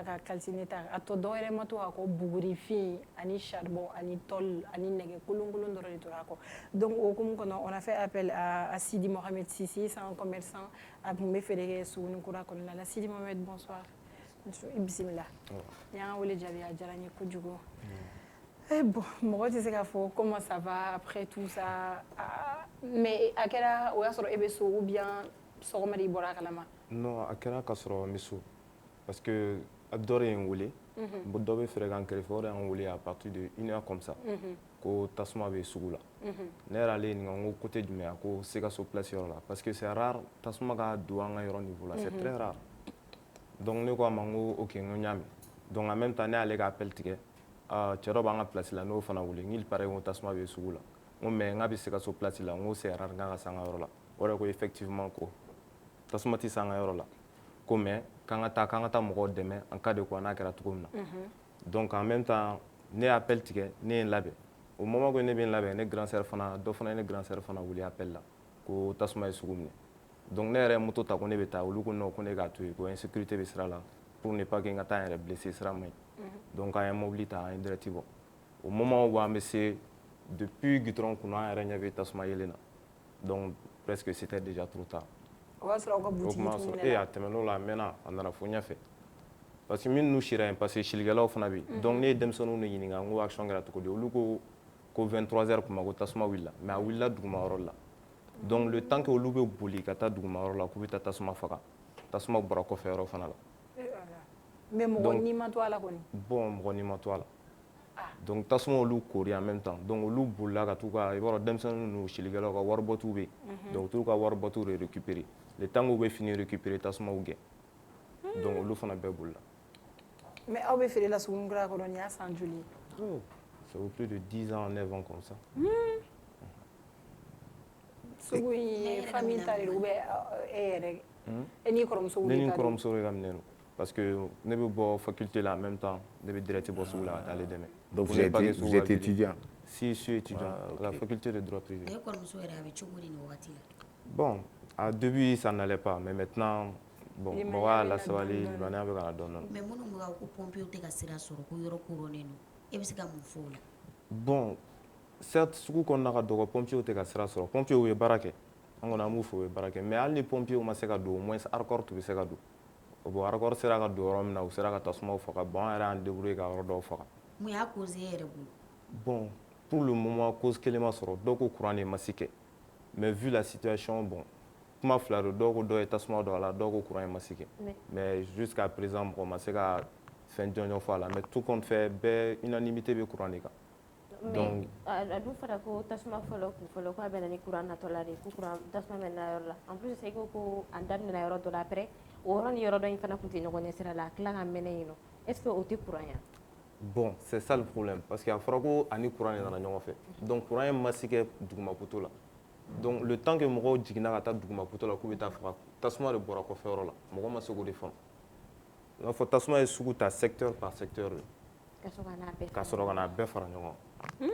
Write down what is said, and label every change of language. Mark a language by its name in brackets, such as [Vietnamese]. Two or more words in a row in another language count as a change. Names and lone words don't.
[Bambara] ka kalsine ta a to do yɛrɛ ma to a ko buguri fin ani charbon ani tol ani nɛgɛ kolonkolon dɔrɔn de tora ko donc au hokumu kɔnɔ [French] on a fait appel à Sidi Mohamed Sissi, c'est un commerçant [Bambara] a tun bɛ feere kɛ Suguni kura kɔnɔna la. [French] Sidi Mohamed, bonsoir. Bisimila. [Bambara] Y'an wele jaabi a diyara n ye kojugu. Bon, mɔgɔ tɛ se k'a fɔ [French] comment ça va après tout ça, [Bambara] mais a kɛra o y'a sɔrɔ e bɛ so [French] ou bien [Bambara] sɔgɔma de i bɔra a kalama? Non, a kɛra k'a sɔrɔ n bɛ so [French] parce que [Bambara] a dɔ de ye n wele, dɔ bɛ feere k'an kɛrɛfɛ, o de y'an wele [French] à partir de 1 heure comme ça [Bambara] ko tasuma bɛ sugu la. Ne yɛrɛ ale ɲininka n ko côté jumɛn a ko Sikaso place yɔrɔ la [French] parce que c'est rare [Bambara] tasuma ka don an ka yɔrɔ niveau la, [French] c'est très rare. [Bambara] Donc ne ko a ma n ko ok n ko n y'a mɛn, donc [French] en même temps [Bambara] ne y'ale ka appel tigɛ. Cɛ dɔ b'an ka place la n'o fana wele nk' [French] il paraît [Bambara] ko tasuma bɛ sugu la, n ko mais n k'a bɛ Sikaso place la, n ko [French] c'est rare [Bambara] n ka se an ka yɔrɔ la, o de ko effectivement ko tasuma tɛ se an ka yɔrɔ la, ko mais k'an ka taa mɔgɔw dɛmɛ [French] en cas de quoi [Bambara] n'a kɛra cogo min na. Donc [French] en même temps [Bambara] ne ye appel tigɛ, ne ye n labɛn, [French] au moment que [Bambara] ne bɛ n labɛn ne [French] grand sœur [Bambara] fana, dɔ fana ye ne [French] grand sœur [Bambara] fana wele appel la ko tasuma ye sugu minɛ, donc ne yɛrɛ moto ta ko ne bɛ taa olu ko non ko ne k'a to yen ko insécurité bɛ sira la [French] pour ne pas que [Bambara] n ka taa n yɛrɛ blessé sira man ɲi donc an ye mobili ta an ye direct bɔ [French] au moment où [Bambara] an bɛ se [French] depuis goudron [Bambara] kunna an yɛrɛ ɲɛ bɛ tasuma yelen na [French] donc presque c'était déjà trop tard [Bambara] o b'a sɔrɔ aw ka butigi tun minɛna a tɛmɛn'o la a mɛnna a nana fo ɲɛfɛ [French] parce que [Bambara] minnu sira yen [French] parce que [Bambara] silikɛlaw fana bɛ yen donc ne ye denmisɛnninw de ɲininka n ko action kɛra cogo di olu ko 23 heures kuma ko tasuma wulila mais a wulila duguma yɔrɔ la donc [French] le temps que [Bambara] olu bɛ boli ka taa duguma yɔrɔ la k'u bɛ taa tasuma faga tasuma bɔra kɔfɛ yɔrɔ fana la mais mɔgɔ n'i ma to a la kɔni bon mɔgɔ n'i ma to a la donc tasuma olu kori [French] en même temps [Bambara] donc olu bolila ka t'u ka i b'a dɔn denmisɛnninw n'u silikɛlaw ka waribɔtiw bɛ yen donc u t'u ka waribɔtiw de récupérer [French] le temps [Bambara] k'u bɛ fini récupérer tasumaw gɛn donc olu fana bɛɛ bolila mais aw bɛ feere la Sugunikura kɔnɔ nin y'a san joli ye [French] ça vaut plus de 10 ans 9 ans comme ça [Bambara] Sugu in famille ta de don ou bien e yɛrɛ e n'i kɔrɔmuso ne ni n kɔrɔmuso de ka minɛ don [French] parce que [Bambara] ne bɛ bɔ faculté la [French] en même temps [Bambara] ne bɛ direct bɔ sugu la ka taa ale dɛmɛ [French] donc vous êtes étudiant si je suis étudiant à la faculté de droit privé [Bambara] e kɔrɔmuso yɛrɛ a bɛ cogo di nin wagati la [French] bon au début ça n'allait pas mais maintenant bon [Bambara] mɔgɔ y'a lasabali limaniya bɛ ka na dɔɔnin dɔɔnin mais minnu bɛ ka ko pompiers tɛ ka sira sɔrɔ ko yɔrɔ koronnen don e bɛ se ka mun fɔ o la [French] bon certes [Bambara] sugu kɔnɔna ka dɔgɔ pompiers tɛ ka sira sɔrɔ pompiers ye baara kɛ an kɔni an b'u fɔ u ye baara kɛ mais hali ni pompiers ma se ka don [French] au moins [Bambara] arcor tun bɛ se ka don bon arcor sera ka don yɔrɔ min na u sera ka tasumaw faga bon an yɛrɛ y'an débrouiller ka yɔrɔ dɔw faga mun y'a cause e yɛrɛ bolo [French] bon pour le moment [Bambara] cause kelen ma sɔrɔ dɔw ko courant de ma se kɛ [French] mais vu la situation bon [Bambara] kuma fila don dɔw ko dɔ ye tasuma don a la dɔw ko courant ye ma se kɛ [French] mais jusqu'à présent [Bambara] mɔgɔ ma se ka fɛn jɔnjɔn fɔ a la [French] mais tout compte fait [Bambara] bɛɛ unanimité bɛ courant de kan donc a dun fɔra ko tasuma fɔlɔ kun fɔlɔ ko a bɛna ni courant natɔla de ko courant tasuma bɛ na yɔrɔ la [French] en plus [Bambara] e ko a daminɛna yɔrɔ dɔ la après o yɔrɔ ni yɔrɔ dɔ in fana tun tɛ ɲɔgɔn ɲɛ sira la a tila ka mɛnɛ yen nɔ [French] est ce que [Bambara] o tɛ courant yan [French] bon c'est ça le problème parce que [Bambara] a fɔra ko ani courant de nana ɲɔgɔn fɛ donc courant ye ma se kɛ duguma poto la donc [French] le temps que [Bambara] mɔgɔw jiginna ka taa duguma poto la k'u bɛ taa faga tasuma de bɔra kɔfɛ yɔrɔ la mɔgɔ ma se k'o de faamu i b'a fɔ tasuma ye sugu ta [French] secteur par secteur [Bambara] de ka sɔrɔ ka n'a bɛɛ fara ɲɔgɔn kan